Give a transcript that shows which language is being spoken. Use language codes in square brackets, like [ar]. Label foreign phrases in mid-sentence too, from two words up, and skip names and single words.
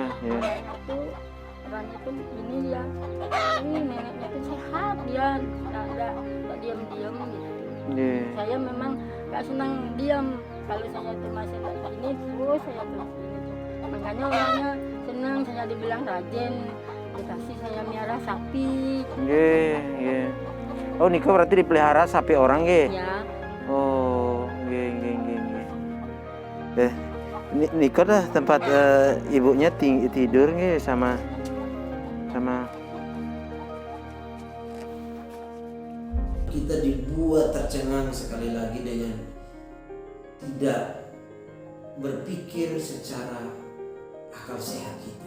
[id] Itu orang itu ini dia, ini neneknya itu sehat dia, nggak diam-diam gitu. Iya. Saya memang gak senang diam. Kalau saya tuh masih kayak ini terus saya tuh ini tuh. Makanya orangnya senang saya dibilang rajin, dikasih saya miara sapi. Iya. Oh, Niko berarti dipelihara sapi orang nggih? Ya, Oh, nggih. Niko dah tempat ibunya tidur nggih sama Kita dibuat tercengang sekali lagi dengan tidak berpikir secara akal sehat kita.